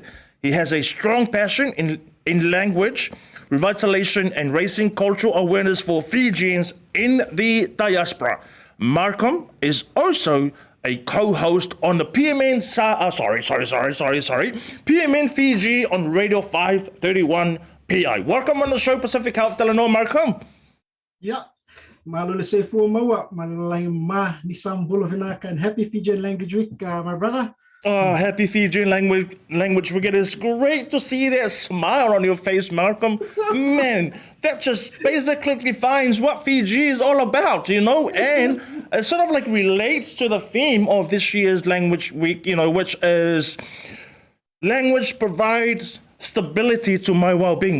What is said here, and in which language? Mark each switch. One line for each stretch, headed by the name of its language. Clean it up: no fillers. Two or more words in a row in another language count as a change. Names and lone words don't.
English: He has a strong passion in language revitalization and raising cultural awareness for Fijians in the diaspora. Malcolm is also a co-host on the PMN Fiji on Radio 531 PI. Welcome on the show, Pacific Health Talanoa, Malcolm.
Fijian: Yeah, malole se fu mawa, malole ma ni sambula vinaka,
English: and happy Fijian Language Week, my brother. Oh, happy Fijian language week. It is great to see that smile on your face, Malcolm. Man, that just basically defines what Fiji is all about, you know, and it sort of like relates to the theme of this year's Language Week, you know, which is language provides stability to my well-being.